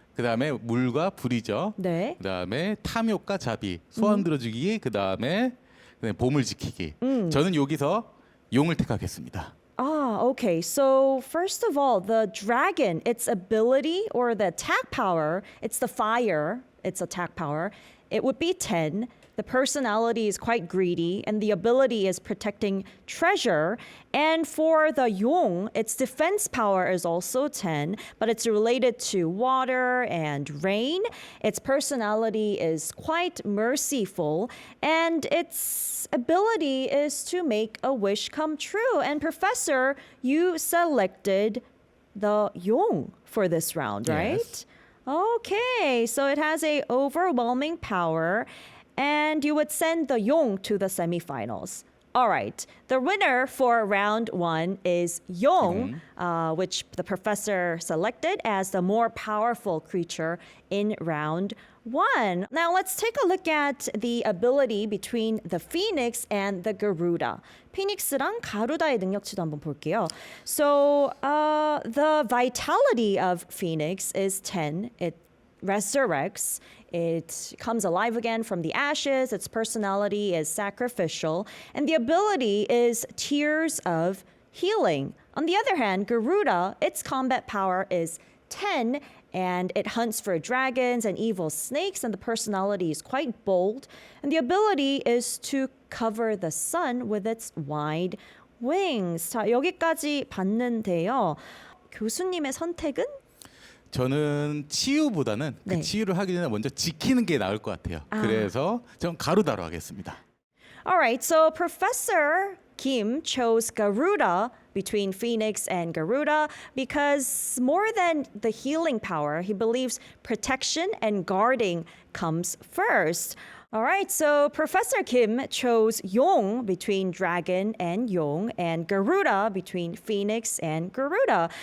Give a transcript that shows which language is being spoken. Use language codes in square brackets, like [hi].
[ko] 그다음에 물과 불이죠. 네. 그다음에 탐욕과 자비, 소원 들어주기, 그다음에 보물 지키기. 저는 여기서 용을 택하겠습니다. [en] Okay. So first of all, the dragon, its ability or the attack power, it's the fire, its attack power. It would be 10. The personality is quite greedy, and the ability is protecting treasure. And for the Yong, its defense power is also 10, but it's related to water and rain. Its personality is quite merciful, and its ability is to make a wish come true. And Professor, you selected the Yong for this round, right? Yes. Okay, so it has a overwhelming power, and you would send the Yong to the semifinals. All right, the winner for round 1 is Yong, which the professor selected as the more powerful creature in round 1. Now let's take a look at the ability between the Phoenix and the Garuda. [ko] 피닉스랑 가루다의 능력치도 한번 볼게요. [en] So the vitality of Phoenix is 10. It resurrects. It comes alive again from the ashes. Its personality is sacrificial. And the ability is Tears of Healing. On the other hand, Garuda, its combat power is 10, and it hunts for dragons and evil snakes, and the personality is quite bold. And the ability is to cover the sun with its wide wings. [ko] 자, 여기까지 봤는데요. 교수님의 선택은? 저는 치유보다는 네. 그 치유를 하기 전에 먼저 지키는 게 나을 것 같아요. 그래서 전 가루다로 하겠습니다. [en] All right, so Professor Kim chose Garuda between Phoenix and Garuda because more than the healing power, he believes protection and guarding comes first. All right, so Professor Kim chose Yong between Dragon and Yong, and Garuda between Phoenix and Garuda.